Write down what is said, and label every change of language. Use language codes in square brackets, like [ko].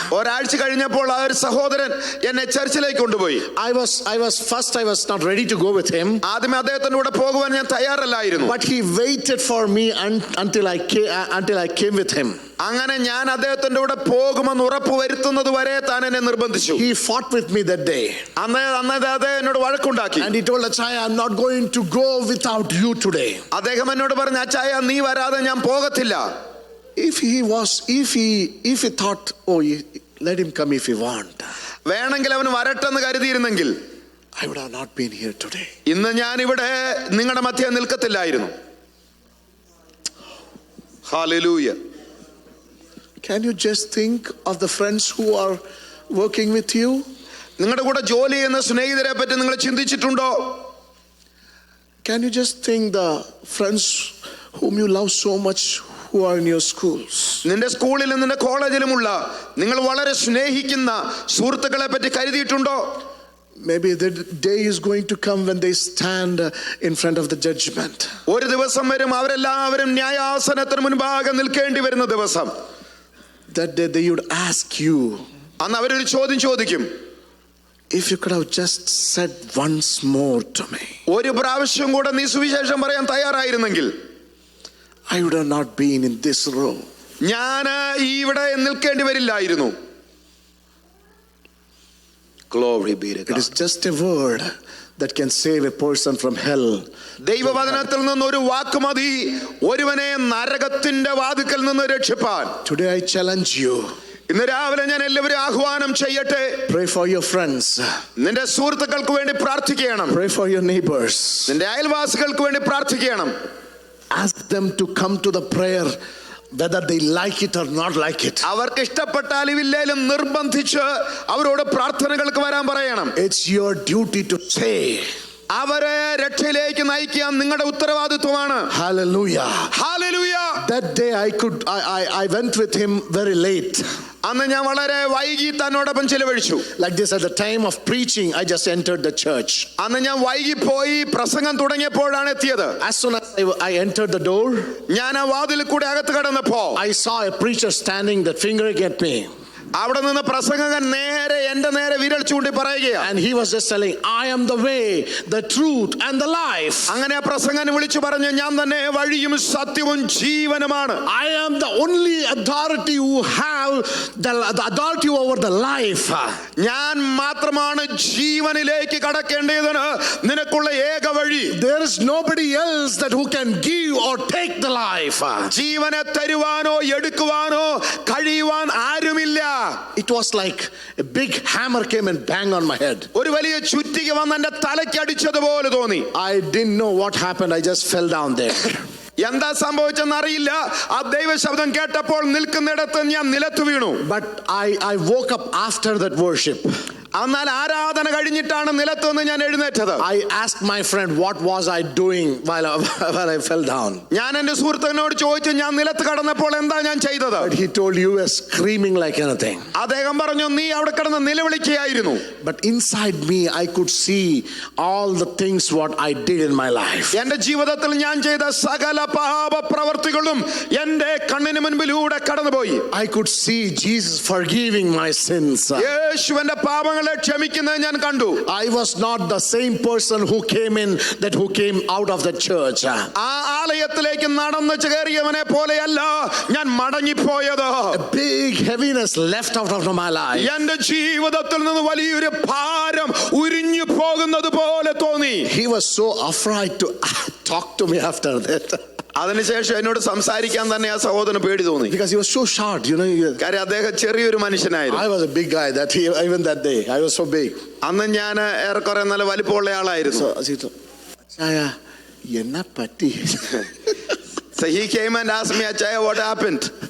[ml] ഒരാഴ്ച കഴിഞ്ഞപ്പോൾ ആ ഒരു സഹോദരൻ എന്നെ ചർച്ചിലേക്ക് കൊണ്ടുപോയി. [en] I was not ready to go with him. [ml] ആദ്യമേ അദ്ദേഹത്തിന്റെ കൂടെ പോകുവാൻ ഞാൻ തയ്യാറല്ലായിരുന്നു. [en] But he waited for me until I came with him. [ml] അങ്ങനെ ഞാൻ അദ്ദേഹത്തിന്റെ കൂടെ പോകുമെന്ന് ഉറപ്പ് വരുത്തുന്നത് വരെ താൻ എന്നെ നിർബന്ധിച്ചു. [en] He fought with me that day. [ml] അന്ന് അദ്ദേഹം എന്നോട് വഴക്കുണ്ടാക്കി. [en] And he told Achaya, I'm not going to go without you today. [ml] അദ്ദേഹം എന്നോട് പറഞ്ഞു, അച്ചായ നീ വരാതെ ഞാൻ പോകത്തില്ല. [en] If he thought, let him come if he want, [ml] വേണമെങ്കിൽ അവൻ വരട്ടെന്ന് കരുതിയിരുന്നെങ്കിൽ [en] I would have not been here today. [ml] ഇന്ന് ഞാൻ ഇവിടെ നിങ്ങളുടെ മധ്യേ നിൽക്കത്തില്ലായിരുന്നു. [en] Hallelujah. Can you just think of the friends who are working with you? [ml] നിങ്ങളുടെ കൂടെ ജോലി ചെയ്യുന്ന സ്നേഹിതരെ പറ്റി നിങ്ങൾ ചിന്തിച്ചിട്ടുണ്ടോ? [en] Can you just think the friends whom you love so much who are in your schools? [ml] നിന്റെ സ്കൂളിലും നിന്റെ കോളേജിലുമുള്ള നിങ്ങൾ വളരെ സ്നേഹിക്കുന്ന സുഹൃത്തുക്കളെ പറ്റി കരുതിയിട്ടുണ്ടോ? [en] Maybe the day is going to come when they stand in front of the judgment. [ml] ഒരു ദിവസം വരും അവരെല്ലാവരും ന്യായാസനത്തിന് മുൻപാകെ നിൽക്കേണ്ടി വരുന്ന ദിവസം. [en] That day they would ask you, [ml] അന്ന് അവരൊരു ചോദ്യം ചോദിക്കും, [en] if you could have just said once more to me, [ml] ഒരു പ്രാവശ്യം കൂടെ നീ സുവിശേഷം പറയാൻ തയ്യാറായിരുന്നെങ്കിൽ [en] I would have not been in this row. [ml] ഞാൻ ഇവിടെ നിൽക്കേണ്ടി വരില്ലായിരുന്നു. [en] Glory be to God. It is just a word that can save a person from hell. [ml] ദൈവവചനത്തിൽ നിന്ന് ഒരു വാക്ക് മതി ഒരുവനെ നരകത്തിന്റെ വാതിക്കൽ നിന്ന് രക്ഷിപ്പാൻ. [en] Today I challenge you. [ml] ഇന്ന് രാവിലെ ഞാൻ എല്ലാവരും ആഹ്വാനം ചെയ്യട്ടെ. [en] Pray for your friends. [ml] നിന്റെ സുഹൃത്തുക്കൾക്ക് വേണ്ടി പ്രാർത്ഥിക്കണം. [en] Pray for your neighbors. [ml] നിന്റെ അയൽവാസികൾക്ക് വേണ്ടി പ്രാർത്ഥിക്കണം. [en] Ask them to come to the prayer whether they like it or not like it. [ml] അവർക്ക് ഇഷ്ടപ്പെട്ടാലും ഇല്ലേലും നിർബന്ധിച്ച് അവരോട് പ്രാർത്ഥനകൾക്ക് വരാൻ പറയണം. [en] It's your duty to say. [ml] അവരെ രക്ഷയിലേക്ക് നയിക്കാൻ നിങ്ങളുടെ ഉത്തരവാദിത്വമാണ്. [en] Hallelujah. Hallelujah. That day I went with him very late. [ml] അന്ന് ഞാൻ വളരെ വൈകി തന്നോടൊപ്പം ചിലവഴിച്ചു. [en] Like this, at the time of preaching, I just entered the church. [ml] അന്ന് ഞാൻ വൈകി പോയി പ്രസംഗം തുടങ്ങിയപ്പോഴാണ് എത്തിയത്. [en] As soon as I entered the door, [ml] ഞാൻ ആ വാതിലിൽ കൂടി അകത്ത് കടന്നപ്പോ [en] I saw a preacher standing that fingering at me. [ml] അവിടെ നിന്ന് പ്രസംഗകൻ എന്റെ നേരെ വിരൽ ചൂണ്ടി പറയുകയാണ്. [en] And he was just telling, I am the way, the truth and the life. [ml] അങ്ങനെ പ്രസംഗകൻ വിളിച്ചു പറഞ്ഞു, ഞാൻ തന്നെ വഴിയും സത്യവും ജീവനുമാണ്. [en] I am the only authority who have the authority over the life. [ml] ഞാൻ മാത്രമാണ് ജീവനിലേക്ക് കടക്കേണ്ടതിന് നിനക്കുള്ള ഏക വഴി. [en] There is nobody else that who can give or take the life. [ml] ജീവനെ തരുവാനോ എടുക്കുവാനോ കഴിയുവാൻ ആരുമില്ല. [en] It was like a big hammer came and banged on my head. [ml] ഒരു വലിയ ചുറ്റിക വന്ന് എന്റെ തലയ്ക്ക് അടിച്ചതുപോലെ തോന്നി. [en] I didn't know what happened. I just fell down there. [ml] എന്താ സംഭവിച്ചെന്ന് അറിയില്ല. ആ ദൈവ ശബ്ദം കേട്ടപ്പോൾ നിൽക്കുന്നിടത്ത് ഞാൻ നിലത്ത് വീണു. [en] But I woke up after that worship. [ml] എന്നാൽ ആരാധന കഴിഞ്ഞിട്ടാണ് നിലത്തുനിന്ന് ഞാൻ എഴുന്നേറ്റത്. [en] I asked my friend, what was I doing while I fell down? [ml] ഞാൻ എന്റെ സുഹൃത്തിനോട് ചോദിച്ചു, ഞാൻ നിലത്ത് കടന്നപ്പോൾ എന്താ ഞാൻ ചെയ്തത്? [en] But he told, you were screaming like anything. [ml] അദ്ദേഹം പറഞ്ഞു, നീ അവിടെ കിടന്ന് നിലവിളിക്കുകയായിരുന്നു. [en] But inside me I could see all the things what I did in my life. [ml] എന്റെ ജീവിതത്തിൽ ഞാൻ ചെയ്ത സകല പാപ പ്രവർത്തികളും എന്റെ കണ്ണിന് മുൻപിലൂടെ കടന്നുപോയി. [en] I could see Jesus forgiving my sins. [ml] യേശു എന്റെ പാപങ്ങൾ ക്ഷമിക്കുന്നത് ഞാൻ കണ്ടു. [en] I was not the same person who came out of the church. [ml] ആ ആലയത്തിലേക്ക് നടന്നു കയറിയവനെ പോലെയല്ല ഞാൻ മടങ്ങിപ്പോയത്. [en] A big heaviness left out of my life. [ml] എന്റെ ജീവിതത്തിൽ നിന്ന് വലിയൊരു ഭാരം ഉരിഞ്ഞു പോകുന്നത് പോലെ തോന്നി. [en] He was so afraid to talk to me after that. [ml] അതിനുശേഷം എന്നോട് സംസാരിക്കാൻ തന്നെ ആ സഹോദരന് പേടി തോന്നി. [en] Because he was so short, you know. [ml] കാര്യം അദ്ദേഹം ചെറിയൊരു മനുഷ്യനായിരുന്നു. [en] I was a big guy even that day. I was so big. [ml] അന്ന് ഞാൻ ഏറെക്കുറെ നല്ല വലിപ്പമുള്ള ആളായിരുന്നു. Achaya, enna patti? [en] So he came and asked me, Achaya, what happened?